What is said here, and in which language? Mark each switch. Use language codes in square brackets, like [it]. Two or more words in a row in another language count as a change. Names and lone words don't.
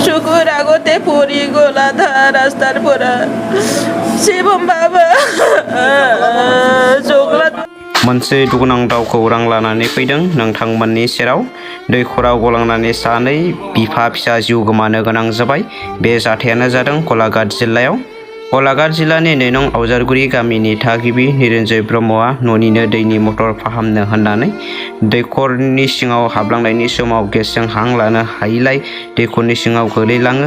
[as] চকুৰ আগতে পৰি গ'ল আধা ৰাস্তাৰ পৰা শিৱম বাবা জগলাত [brx] मोनसे दुखुनांथाव खौरां लानानै फैदों नोंथांमोननि सेराव दैखराव गलांनानै सानै बिफा फिसा जिउ गोमानो गोनां जाबाय। बे जाथायानो जादों गलाघाट जिल्लायाव। गलाघाट जिल्लानि 2 नं आवजारगुरि गामिनि थागिबि निरन्जय ब्रह्मआ न'निनो दैनि मटर फाहामनो होननानै दैखरनि सिङाव हाबलांनायनि समाव गेसजों हां लानो हायैलाय दैखरनि सिङाव गोलैलाङो।